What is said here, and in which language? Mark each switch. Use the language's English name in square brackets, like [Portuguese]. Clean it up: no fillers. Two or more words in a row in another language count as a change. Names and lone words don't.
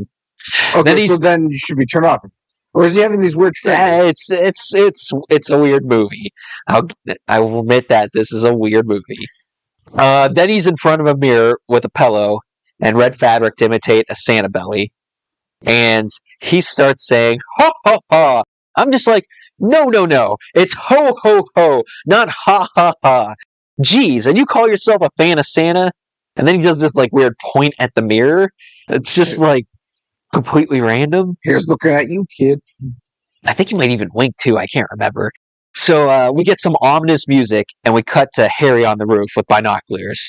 [English] Okay, so then you should be turned off. Or is he having these weird things? It's a weird movie. I will admit that this is a weird movie. Then he's in front of a mirror with a pillow and red fabric to imitate a Santa belly. And he starts saying, ho, ho, ha. I'm just like, no. It's ho, ho, ho, not ha, ha, ha. Geez, and you call yourself a fan of Santa? And then he does this like weird point at the mirror. It's just like completely random. Here's looking at you, kid. I think he might even wink too. I can't remember. So we get some ominous music, and we cut to Harry on the roof with binoculars.